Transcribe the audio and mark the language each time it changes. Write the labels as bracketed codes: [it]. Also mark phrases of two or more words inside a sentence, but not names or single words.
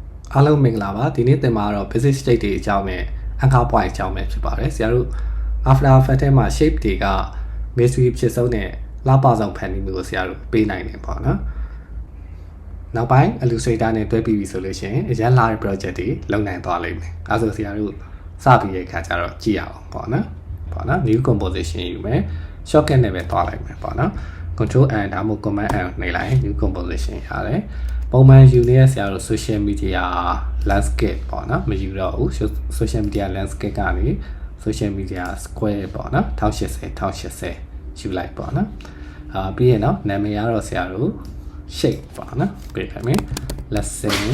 [my] အားလုံးမင်္ဂလာပါဒီနေ့သင်မှာတော့ [en] basic state [my] တွေအကြောင်းနဲ့ [en] anchor point [my] အကြောင်းပဲဖြစ်ပါတယ်ဆရာတို့ After Effects ထဲမှာ shape တွေက mystery ဖြစ်ဆုံးတဲ့လှပဆောင်ဖန်တီးမှု ကိုဆရာတို့ပေးနိုင်တယ်ပေါ့နော်နောက်ပိုင်း Illustrator နဲ့တွဲပြီးပြီဆိုလို့ရှိရင်အရင်လာတဲ့ project တွေလုပ်နိုင်သွားလိမ့်မယ် အဲဆိုဆရာတို့စပြီးတဲ့အခါကျတော့ကြည့်ရအောင်ပေါ့နော် [en] new composition [my] ယူမယ် shortcut နဲ့ပဲသွားလိုက်မယ်ပေါ့နော် [en] control N [my] ဒါမှမဟုတ် [en] command N [my] နှိပ်လိုက် [en] new composition [my] ရတယ်ပုံမှန်ယူနေတဲ့ဆရာတို့ [en] social media landscape [my] ပေါ့နော်မယူတော့ဘူး [en] social media landscape [my] ကနေ [en] social media square [my] ပေါ့နော်1080ယူလိုက်ပေါ့နော်ပြီးရင်တော့နာမည်ကတော့ဆရာတို့ shape ပေါ့နော်ပေးလိုက်မယ် lesson